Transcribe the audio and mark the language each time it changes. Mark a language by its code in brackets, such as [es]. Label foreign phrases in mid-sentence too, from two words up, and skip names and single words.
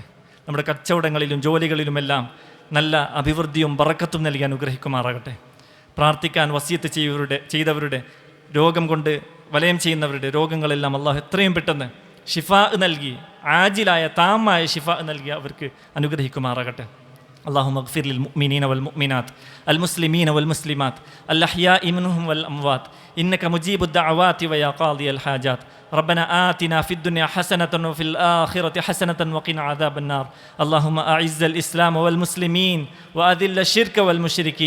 [ml] നമ്മുടെ കച്ചവടങ്ങളിലും ജോലികളിലുമെല്ലാം നല്ല അഭിവൃദ്ധിയും ബറക്കത്തും നൽകി അനുഗ്രഹിക്കുമാറാകട്ടെ. പ്രാർത്ഥിക്കാൻ വസിയത്ത് ചെയ്തവരുടെ രോഗം കൊണ്ട് വലയം ചെയ്യുന്നവരുടെ രോഗങ്ങളെല്ലാം അള്ളാഹു എത്രയും പെട്ടെന്ന് ഷിഫാ നൽകി, [ar] عاجلًا تامًّا [ml] ഷിഫാ നൽകി അവർക്ക് അനുഗ്രഹിക്കുമാറാകട്ടെ. [ar] اللهم اغفر للمؤمنين والمؤمنات المسلمين والمسلمات الأحياء منهم والأموات إنك مجيب الدعوات ويا قاضي الحاجات. ربنا آتنا في الدنيا حسنة وفي الآخرة حسنة وقنا عذاب النار. اللهم أعز الإسلام والمسلمين وأذل الشرك والمشركين.